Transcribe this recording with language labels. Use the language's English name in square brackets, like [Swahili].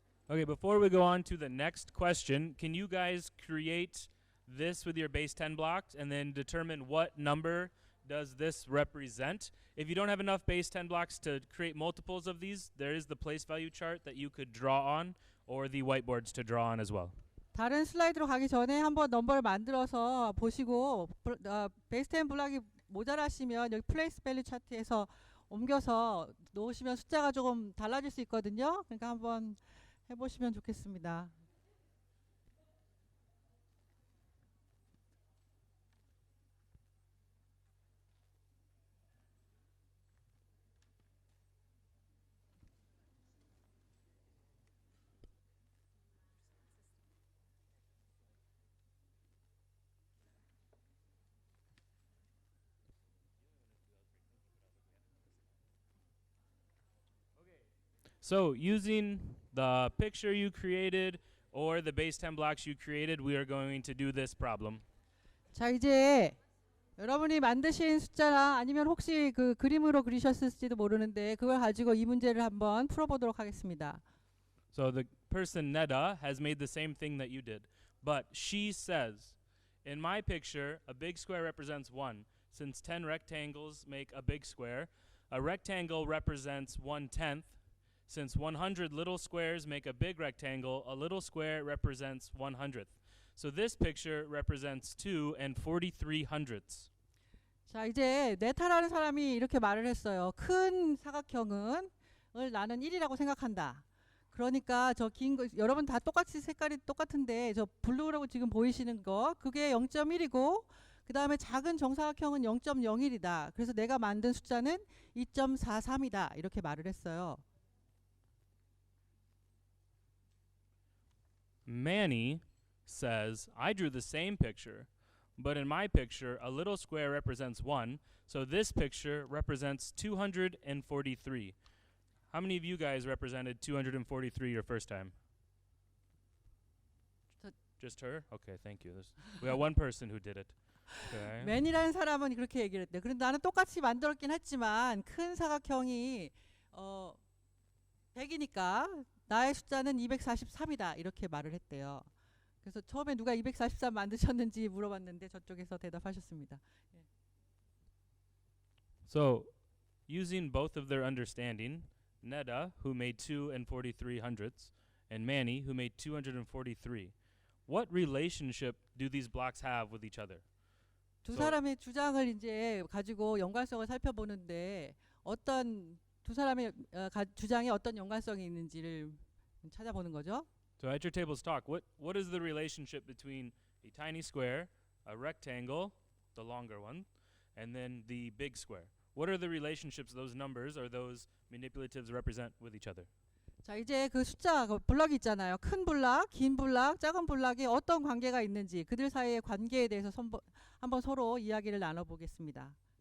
[English] Okay, before we go on to the next question, can you guys create this with your base 10 blocks and then determine what number does this represent? If you don't have enough base 10 blocks to create multiples of these, there is the place value chart that you could draw on or the whiteboards to draw on as well. [Korean] 다른 슬라이드로 가기 전에 한번 넘버를 만들어서 보시고 베이스 10 블럭이 모자라시면 여기 플레이스 밸류 차트에서 옮겨서 놓으시면 숫자가 조금 달라질 수 있거든요. 그러니까 한번 해보시면 좋겠습니다. [English] So using the picture you created or the base 10 blocks you created, we are going to do this problem. [Korean] 자, 이제 여러분이 만드신 숫자나 아니면 혹시 그 그림으로 그리셨을지도 모르는데 그걸 가지고 이 문제를 한번 풀어보도록 하겠습니다. [English] So the person Neda has made the same thing that you did, but she says, in my picture, a big square represents 1. Since 10 rectangles make a big square, a rectangle represents 1/10. Since 100 little squares make a big rectangle, a little square represents 1/100th. So this picture represents 2 and 43/100ths. [Korean] 자, 이제 네타라는 사람이 이렇게 말을 했어요. 큰 사각형은 나는 1이라고 생각한다. 그러니까 저 긴 거 여러분 다 똑같이 색깔이 똑같은데 저 블루라고 지금 보이시는 거 그게 0.1이고 그다음에 작은 정사각형은 0.01이다. 그래서 내가 만든 숫자는 2.43이다. 이렇게 말을 했어요. [English] Manny says, I drew the same picture, but in my picture, a little square represents 1, so this picture represents 243. How many of you guys represented 243 your first time? Just her? Okay, thank you. We got one person who did it. Okay. [Korean] 맨이라는 사람은 그렇게 얘기를 했대요. 그런데 나는 똑같이 만들었긴 했지만 큰 사각형이 100이니까 나의 숫자는 243이다. 이렇게 말을 했대요. 그래서 처음에 누가 243 만드셨는지 물어봤는데 저쪽에서 대답하셨습니다. [English] So, using both of their understanding, Neda, who made 2 and 43/100ths, and Manny, who made 243, what relationship do these blocks have with each other? [Korean] 두 사람의 주장을 이제 가지고 연관성을 살펴보는데 어떤 두 사람의 주장에 어떤 연관성이 있는지를 찾아보는 거죠. [English] So at your tables talk, what is the relationship between a tiny square, a rectangle, the longer one, and then the big square? What are the relationships those numbers or those manipulatives represent with each other? [Korean] 자, 이제 그 숫자 그 블럭이 있잖아요. 큰 블럭, 긴 블럭, 작은 블럭이 어떤 관계가 있는지 그들 사이의 관계에 대해서 한번 서로 이야기를 나눠보겠습니다.